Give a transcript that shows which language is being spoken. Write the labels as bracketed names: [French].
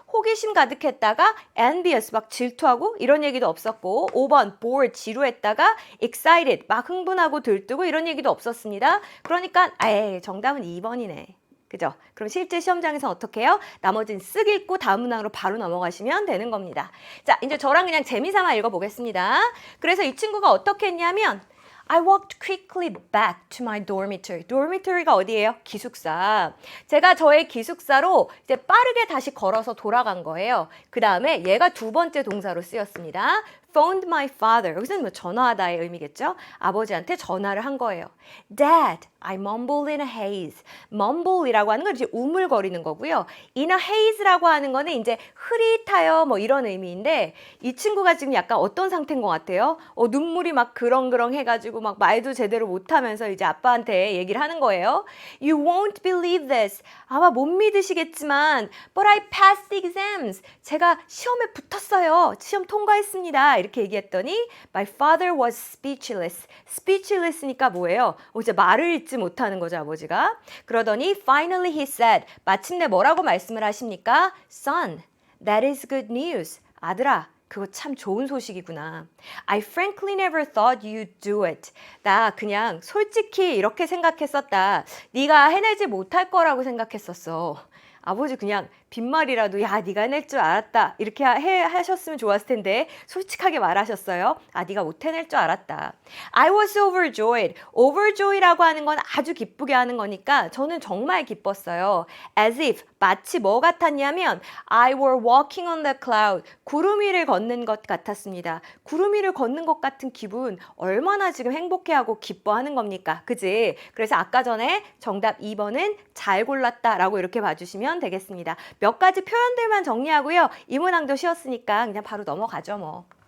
[Korean] 호기심 가득했다가 envious. 막 질투하고 이런 얘기도 없었고 5번 bored. 지루했다가 excited. 막 흥분하고 들뜨고 이런 얘기도 없었습니다. 그러니까 정답은 2번이네. 그죠? 그럼 실제 시험장에서 어떻게 해요? 나머지는 쓱 읽고 다음 문항으로 바로 넘어가시면 되는 겁니다. 자, 이제 저랑 그냥 재미삼아 읽어보겠습니다. 그래서 이 친구가 어떻게 했냐면 [English] I walked quickly back to my dormitory. [Korean] dormitory가 어디예요? 기숙사. 제가 저의 기숙사로 이제 빠르게 다시 걸어서 돌아간 거예요. 그 다음에 얘가 두 번째 동사로 쓰였습니다. [English] phoned my father. [Korean] 여기서는 뭐 전화하다의 의미겠죠? 아버지한테 전화를 한 거예요. [English] Dad, I mumbled in a haze. [Korean] mumble이라고 하는 건 이제 우물거리는 거고요. [English] in a haze [Korean] 라고 하는 거는 이제 흐릿하여 뭐 이런 의미인데 이 친구가 지금 약간 어떤 상태인 것 같아요? 눈물이 막 그렁그렁 해가지고 막 말도 제대로 못하면서 이제 아빠한테 얘기를 하는 거예요. [English] You won't believe this. [Korean] 아마 못 믿으시겠지만 [English] but I passed the exams. [Korean] 제가 시험에 붙었어요. 시험 통과했습니다. 이렇게 얘기했더니 [English] my father was speechless. [Korean] speechless니까 뭐예요? 이제 말을 잇지 못하는 거죠, 아버지가. 그러더니 [English] finally he said. [Korean] 마침내 뭐라고 말씀을 하십니까? [English] Son, that is good news. [Korean] 아들아, 그거 참 좋은 소식이구나. [English] I frankly never thought you'd do it. [Korean] 나 그냥 솔직히 이렇게 생각했었다. 네가 해내지 못할 거라고 생각했었어. 아버지 그냥 빈말이라도 야 네가 해낼 줄 알았다 이렇게 하셨으면 좋았을 텐데 솔직하게 말하셨어요. 아 네가 못 해낼 줄 알았다. [English] I was overjoyed. [Korean] overjoy라고 하는 건 아주 기쁘게 하는 거니까 저는 정말 기뻤어요. [English] as if [Korean] 마치 뭐 같았냐면 [English] I were walking on the cloud. [Korean] 구름 위를 걷는 것 같았습니다. 구름 위를 걷는 것 같은 기분 얼마나 지금 행복해하고 기뻐하는 겁니까? 그지? 그래서 아까 전에 정답 2번은 잘 골랐다라고 이렇게 봐주시면 되겠습니다. 몇 가지 표현들만 정리하고요. 이 문항도 쉬웠으니까 그냥 바로 넘어가죠 뭐.